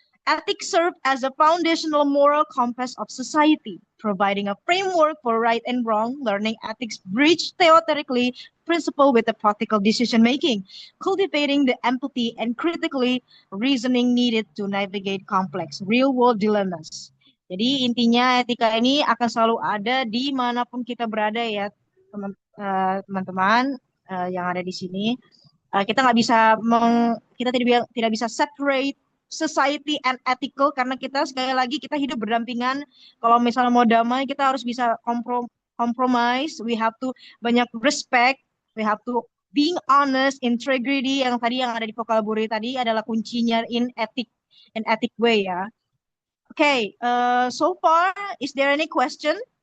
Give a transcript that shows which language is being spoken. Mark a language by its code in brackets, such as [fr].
[en] Ethics serve as a foundational moral compass of society, providing a framework for right and wrong. Learning ethics bridge theoretically principle with the practical decision-making, cultivating the empathy and critically reasoning needed to navigate complex real-world dilemmas. [id] Jadi intinya etika ini akan selalu ada di manapun kita berada ya, teman-teman yang ada di sini. Kita nggak bisa kita tidak bisa [en] separate society and ethical [id] karena kita sekali lagi kita hidup berdampingan. Kalau misalnya mau damai kita harus bisa compromise. [en] We have to [id] banyak [en] respect. We have to being honest, integrity [id] yang tadi yang ada di vocabulary tadi adalah kuncinya [en] in ethic way ya. Okay, so far is there any question?